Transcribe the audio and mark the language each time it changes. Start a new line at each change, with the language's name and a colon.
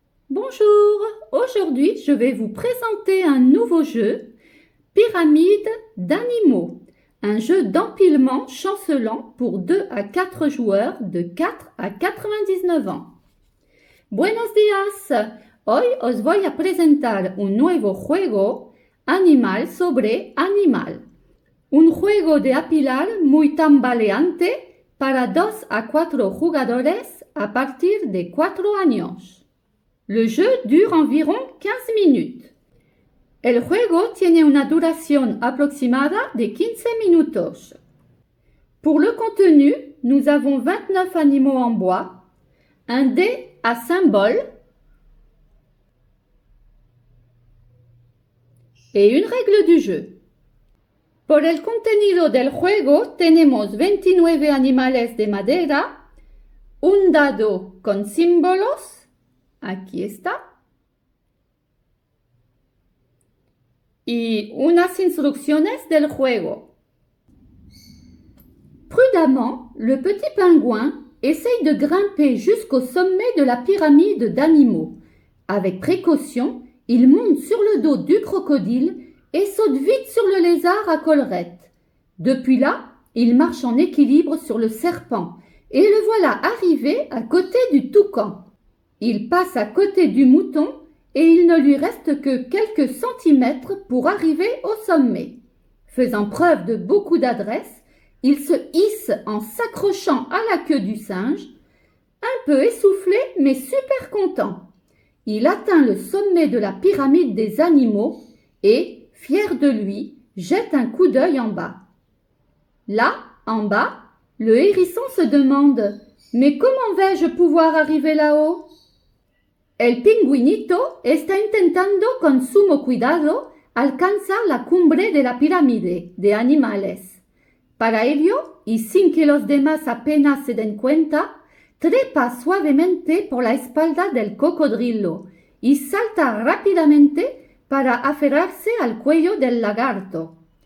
French: Bonjour, aujourd'hui je vais vous présenter un nouveau jeu, Pyramide d'animaux, un jeu d'empilement chancelant pour 2 à 4 joueurs de 4 à 99 ans.
Spanish: Buenos días, hoy os voy a presentar un nuevo juego, Animal sobre Animal, un juego de apilar muy tambaleante para 2 a 4 jugadores a partir de 4 años.
French: Le jeu dure environ 15 minutes.
Spanish: El juego tiene una duración aproximada de 15 minutos.
French: Pour le contenu, nous avons 29 animaux en bois, un dé à symbole et une règle du jeu.
Spanish: Por el contenido del juego tenemos 29 animales de madera, un dado con símbolos. Aquí está. Y unas instrucciones del juego.
French: Prudemment, le petit pingouin essaye de grimper jusqu'au sommet de la pyramide d'animaux. Avec précaution, il monte sur le dos du crocodile et saute vite sur le lézard à collerette. Depuis là, il marche en équilibre sur le serpent et le voilà arrivé à côté du toucan. Il passe à côté du mouton et il ne lui reste que quelques centimètres pour arriver au sommet. Faisant preuve de beaucoup d'adresse, il se hisse en s'accrochant à la queue du singe, un peu essoufflé mais super content. Il atteint le sommet de la pyramide des animaux et, fier de lui, jette un coup d'œil en bas. Là, en bas, le hérisson se demande « Mais comment vais-je pouvoir arriver là-haut ?»
Spanish: El pingüinito está intentando con sumo cuidado alcanzar la cumbre de la pirámide de animales. Para ello, y sin que los demás apenas se den cuenta, trepa suavemente por la espalda del cocodrilo y salta rápidamente para aferrarse al cuello del lagarto.